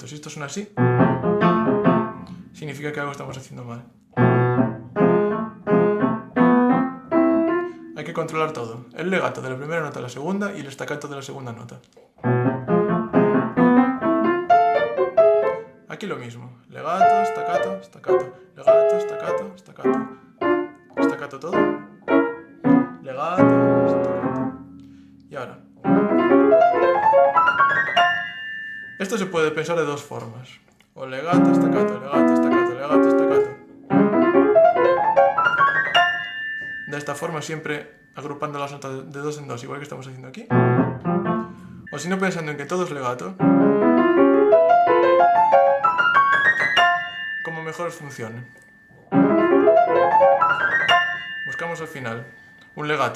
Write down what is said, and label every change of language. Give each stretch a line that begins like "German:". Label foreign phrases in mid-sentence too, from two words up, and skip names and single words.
Spanish: Si esto suena así, significa que algo estamos haciendo mal. Hay que controlar todo. El legato de la primera nota a la segunda y el staccato de la segunda nota. Aquí lo mismo. Legato, staccato, staccato. Legato, staccato, staccato. Staccato todo. Legato, staccato. Y ahora. Esto se puede pensar de dos formas. O legato, staccato, legato, staccato, legato, staccato. De esta forma siempre agrupando las notas de dos en dos, igual que estamos haciendo aquí. O si no, pensando en que todo es legato. Como mejor os funcione. Buscamos al final un legato.